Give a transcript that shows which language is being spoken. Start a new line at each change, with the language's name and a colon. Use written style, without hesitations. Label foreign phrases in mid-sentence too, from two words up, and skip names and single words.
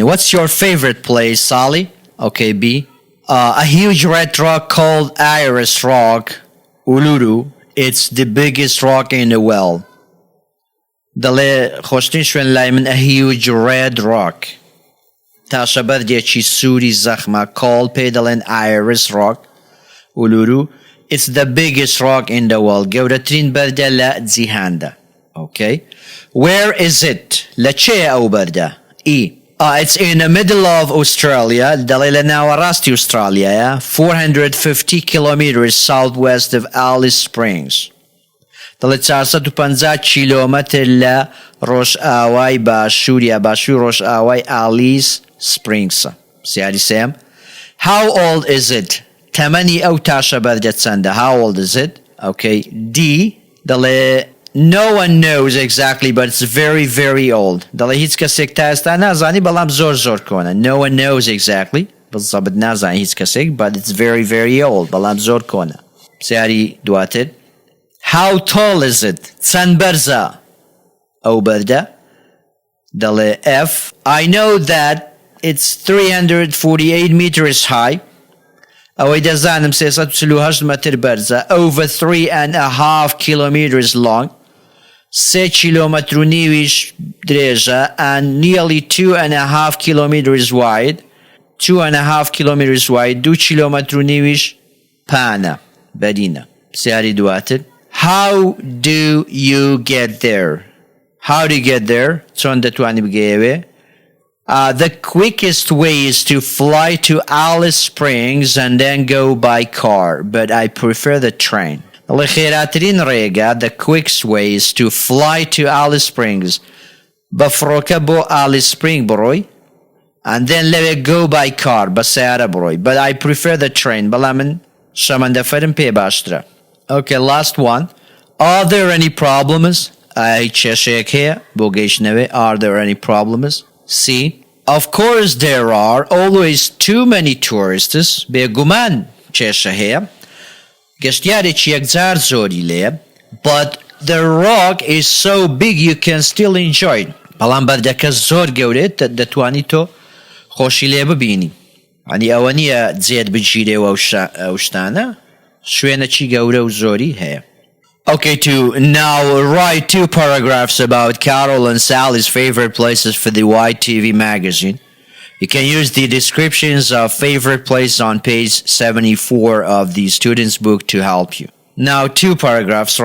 English: What's your favorite place, Sally? Okay, B. A huge red rock called Iris Rock, Uluru. It's the biggest rock in the world.
Central Kurdish: دەڵێ خۆشترین شوێن لای من
English: a huge red rock.
Central Kurdish: تاشە بەردێکی سووری زەخمە called پێی دەڵێن Iris Rock, Uluru.
English: It's the biggest rock in the world.
Central Kurdish: گەورەترین بەردە لە جیهاندا.
English: Okay. Where is it?
Central Kurdish: لە چێ ئەو بەردە؟ E.
English: It's in the middle of Australia.
Central Kurdish: دەڵێ لە ناوەڕاستی ئوسترالیایە
English: 450 kilometers southwest of Alice Springs.
Central Kurdish: دەڵێ 450 کیلۆمەتر لە ڕۆژئاوای باشووریە باشووری ڕۆژئاوای Alice Springs. سیاری سێم.
English: How old is it?
Central Kurdish: تەمەنی ئەو تاشە بەردە چەندە؟
English: How old is it? Okay. D. دەڵێ No one knows exactly, but it's very, very old.
Central Kurdish: دەڵێ هیچ کەسێک تا ئێستا نازانی بەڵام زۆر کۆنە.
English: No one knows exactly.
Central Kurdish: بەڵزەبت نازانی هیچ کەسێک
English: but it's very, very old.
Central Kurdish: بەڵام زۆر کۆنە. پرسیاری دواتر.
English: How tall is it?
Central Kurdish: چەند بەرزە ئەو بەردە؟ دەڵێ F.
English: I know that it's 348 meters high.
Central Kurdish: ئەوەی دەزانم 348 مەتر بەرزە.
English: Over 3.5 kilometers long.
Central Kurdish: 3 کیلۆمەتر و نیویش درێژە
English: and nearly 2.5 kilometers wide. 2.5 kilometers wide.
Central Kurdish: 2 کیلۆمەتر و نیویش پانە بەرینە. پرسیاری دواتر.
English: How do you get there? How do you get there?
Central Kurdish: چۆن دەتوانی بگەیەوێ؟
English: The quickest way is to fly to Alice Springs and then go by car, but I prefer the train. The quickest way is to fly to Alice Springs.
Kurdish: بفروكا بو Alice Spring بروي
English: and then let it go by car
Kurdish: بسيارة بروي.
English: But I prefer the train.
Kurdish: بلا من شمان دفرم پی باشترا.
English: Okay, last one. Are there any problems? Are there any problems? C. Of course there are. Always too many tourists.
Central Kurdish: بێگومان کێشە هەیە. گەشتیارێکی یەکجار زۆری لێیە. But the rock is so big you can still enjoy it. بەڵام بەردەکە زۆر گەورێت دەتوانی تۆ خۆشی لێ ببینی. ینی ئەوە نییە جێت بگیرێەوە ئەو شتانە. شوێنێکی گەورە و زۆری هەیە.
English: Okay, to now write 2 paragraphs about Carol and Sally's favorite places for the YTV magazine. You can use the descriptions of favorite places on page 74 of the student's book to help you. Now, 2 paragraphs.